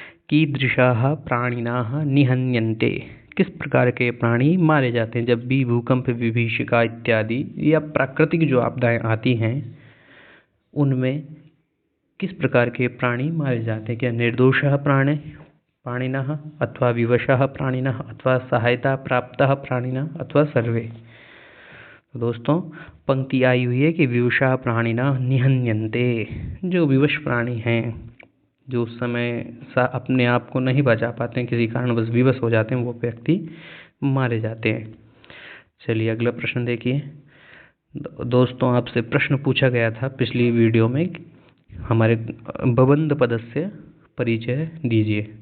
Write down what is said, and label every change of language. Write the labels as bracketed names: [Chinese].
[Sanskrit] कीदृशाः प्राणिनाः निहन्यन्ते, [Hindi] किस प्रकार के प्राणी मारे जाते हैं जब भी भूकंप, विभीषिका इत्यादि या प्राकृतिक जो आपदाएं आती हैं उनमें किस प्रकार के प्राणी मारे जाते हैं? [Sanskrit] क्या निर्दोषः प्राणिनः अथवा विवशः प्राणिनः अथवा सहायता प्राप्तः प्राणिनः अथवा सर्वे। [Hindi] तो दोस्तों पंक्ति आई हुई है कि [Sanskrit] विवशः प्राणिनः निहन्यन्ते, [Hindi] जो विवश प्राणी हैं, जो उस समय अपने आप को नहीं बचा पाते हैं, किसी कारणवश विवश हो जाते हैं, वो व्यक्ति मारे जाते हैं। चलिए अगला प्रश्न देखिए। दोस्तों आपसे प्रश्न पूछा गया था पिछली वीडियो में, हमारे बबंध पदस्य परिचय दीजिए।